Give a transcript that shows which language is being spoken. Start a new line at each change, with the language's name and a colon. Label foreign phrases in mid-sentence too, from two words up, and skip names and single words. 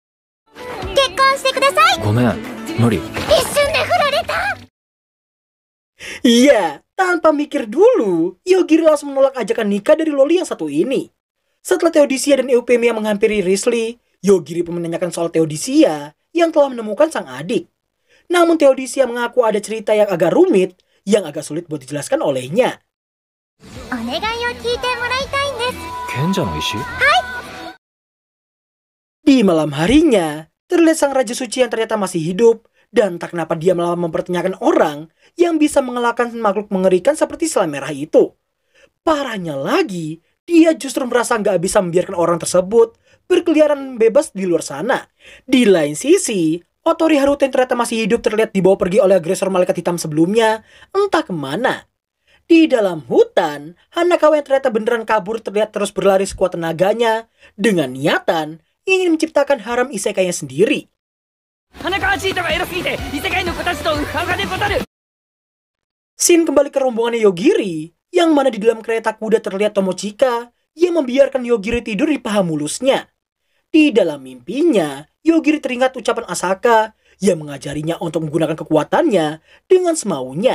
Indonesian: Iya, tanpa mikir dulu, Yogiri langsung menolak ajakan nikah dari loli yang satu ini. Setelah Theodisia dan Eupemia menghampiri Risley, Yogiri pun menanyakan soal Theodisia yang telah menemukan sang adik. Namun Theodisia mengaku ada cerita yang agak rumit yang agak sulit buat dijelaskan olehnya.
Japanese: 賢者の石
Indonesian: Di malam harinya, terlihat sang Raja Suci yang ternyata masih hidup. Dan tak kenapa dia malah mempertanyakan orang yang bisa mengalahkan makhluk mengerikan seperti Sela Merah itu. Parahnya lagi, dia justru merasa nggak bisa membiarkan orang tersebut berkeliaran bebas di luar sana. Di lain sisi, Otori Haruto yang ternyata masih hidup terlihat dibawa pergi oleh agresor malaikat hitam sebelumnya, entah kemana. Di dalam hutan, Hanakawa yang ternyata beneran kabur terlihat terus berlari sekuat tenaganya dengan niatan ingin menciptakan harem isekainya sendiri.
Japanese: 花川チートがエロすぎて異世界の子たちとウハウハでござる。
Indonesian: Scene kembali ke rombongannya Yogiri, yang mana di dalam kereta kuda terlihat Tomochika yang membiarkan Yogiri tidur di paha mulusnya. Di dalam mimpinya, Yogiri teringat ucapan Asaka yang mengajarinya untuk menggunakan kekuatannya dengan semaunya.